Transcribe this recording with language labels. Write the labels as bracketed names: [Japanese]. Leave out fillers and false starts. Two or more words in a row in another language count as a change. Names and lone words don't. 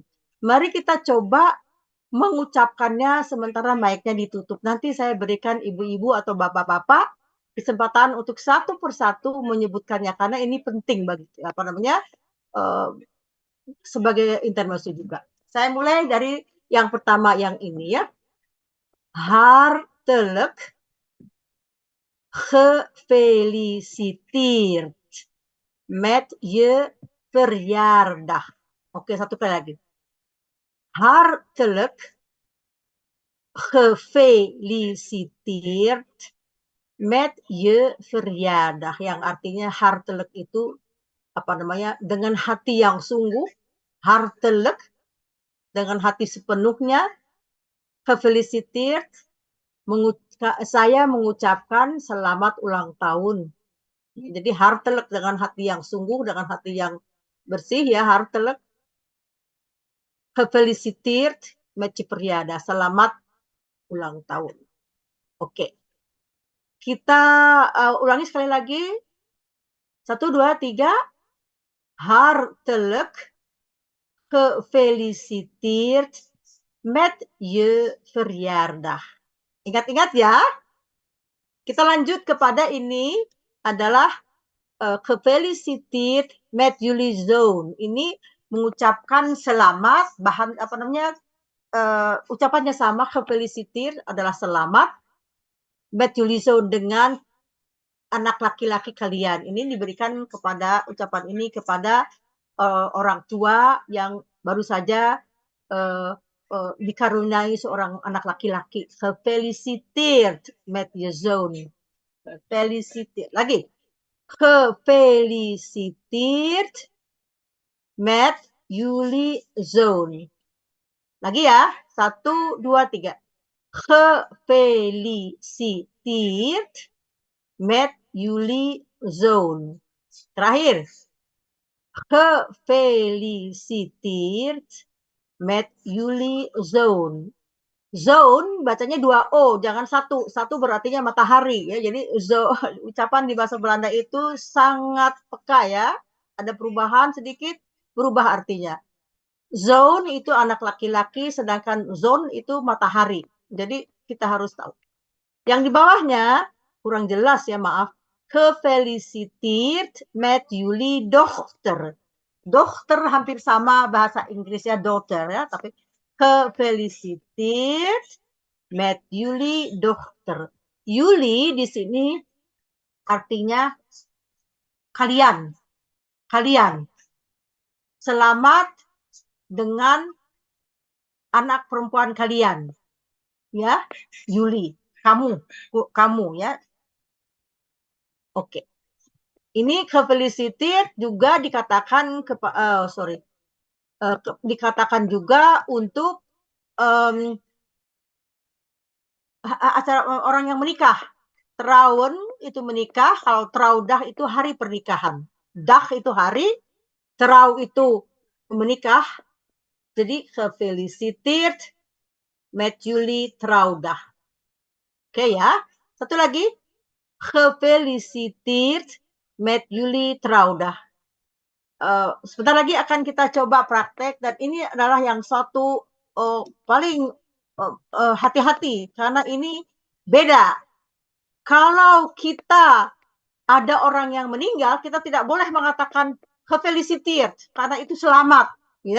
[Indonesian] Mari kita coba mengucapkannya sementara mic-nya ditutup. Nanti saya berikan ibu-ibu atau bapak-bapak kesempatan untuk satu persatu menyebutkannya karena ini penting bagi sebagai intermezzo juga. Saya mulai dari yang pertama yang ini ya. [Dutch] Hartelijk gefeliciteerd met je verjaardag. [Indonesian] Oke, satu kali lagi. [Dutch] Hartelijk gefeliciteerd met je verjaardag. [Indonesian] Yang artinya hartelijk itu dengan hati yang sungguh, hartelijk dengan hati sepenuhnya, gefeliciteerd saya mengucapkan selamat ulang tahun. Jadi hartelijk dengan hati yang sungguh, dengan hati yang bersih ya, [Dutch] hartelijk gefeliciteerd met je verjaardag, [Indonesian] selamat ulang tahun. Oke. Kita ulangi sekali lagi. 1, 2, 3. [Dutch] Hartelijk gefeliciteerd met je verjaardag. [Indonesian] Ingat-ingat ya. Kita lanjut kepada ini adalah [Dutch] gefeliciteerd met jullie zoon. [Indonesian] Ini mengucapkan selamat, ucapannya sama, gefeliciteerd adalah selamat, [Dutch] met jullie zoon [Indonesian] dengan anak laki-laki kalian. Ini diberikan kepada ucapan ini kepada orang tua yang baru saja dikaruniai seorang anak laki-laki. [Dutch] Gefeliciteerd met je zoon. [Indonesian] Gefeliciteerd. Lagi. [Dutch] Gefeliciteerd met jullie zoon. [Indonesian] Lagi ya. 1, 2, 3. [Dutch] Gefeliciteerd met jullie zoon. [Indonesian] Terakhir. [Dutch] Gefeliciteerd met jullie zoon. [Indonesian] Zone bacanya 2 O, jangan 1. 1 berartinya matahari ya. Jadi ucapan di bahasa Belanda itu sangat peka ya. Ada perubahan sedikit, berubah artinya. Zone itu anak laki-laki, sedangkan zon itu matahari. Jadi kita harus tahu. Yang di bawahnya kurang jelas ya, maaf. [Dutch] Gefeliciteerd met jullie dochter. [Indonesian] Dochter hampir sama bahasa Inggrisnya daughter ya, tapi [Dutch] gefeliciteerd met jullie dochter. [Indonesian] Jullie di sini artinya kalian. Kalian. Selamat dengan anak perempuan kalian. Ya, Jullie. Kamu ya. Oke. Ini gefeliciteerd juga dikatakan dikatakan juga untuk acara orang yang menikah. Trouwen itu menikah, kalau trouwdag itu hari pernikahan. Dag itu hari, trouw itu menikah. [Dutch] Jadi gefeliciteerd met jullie trouwdag. [Indonesian] Oke ya. Satu lagi. [Dutch] Gefeliciteerd met jullie trouwdag. [Indonesian] Sebentar lagi akan kita coba praktek, dan ini adalah yang satu paling hati-hati karena ini beda. Kalau kita ada orang yang meninggal, kita tidak boleh mengatakan gefeliciteerd karena itu selamat ya.